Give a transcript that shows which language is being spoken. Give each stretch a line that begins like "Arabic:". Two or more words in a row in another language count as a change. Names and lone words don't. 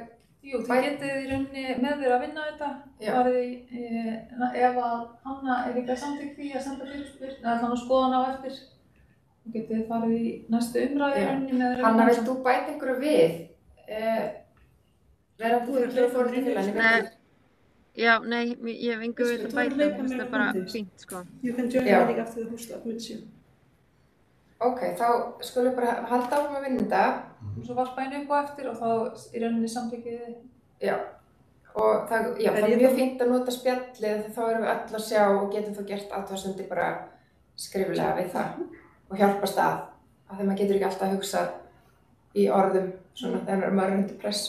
Icelandic: Jú, þið getið í rauninni með þér að vinna þetta. Ef að Hanna er líka samþykkt því að senda fyrirspurn, eða þannig að skoða hana á eftir, þá getið þið farið í næstu umræðu í rauninni með þér. Hanna, vilt þú bæta einhverju við? Verðandi fyrir fórhaldafélaginu? Já, nei, ég hef engu við að bæta, það er bara fínt, sko.
English: You can join the meeting after the host admits you.
Icelandic: Ok, þá skulum við bara halda áfram að vinna þetta. Og svo varpa einu upp á eftir og þá í rauninni samþykkið þið. Já, og það er mjög fínt að nota spjallið þegar þá erum við öll að sjá og getum þá gert athugasemdir bara skriflega við það og hjálpast að þegar maður getur ekki alltaf að hugsa í orðum svona þegar maður er undir pressu.